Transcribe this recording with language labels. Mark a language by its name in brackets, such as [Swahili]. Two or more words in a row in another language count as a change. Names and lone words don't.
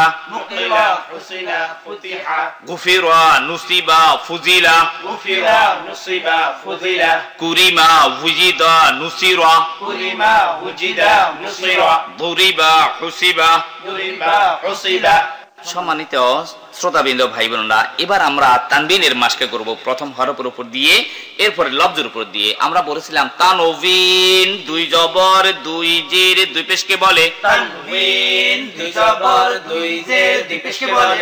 [Arabic] نقل حسن فتح غفر نصب فضل غفر نصب فضل كرم وجد نصر كرم وجد نصر ضرب حسب ضرب حسب. [Bangla] সম্মানিত শ্রোতাবৃন্দ ভাই বোনেরা, এবার আমরা তানবিনের মাসকে করব প্রথম হরফের উপর দিয়ে, এরপরে লফজের উপর দিয়ে। আমরা বলেছিলাম তানবিন দুই জবর দুই জের দুই পেশকে বলে তানবিন দুই জবর দুই জের দুই পেশকে বলে।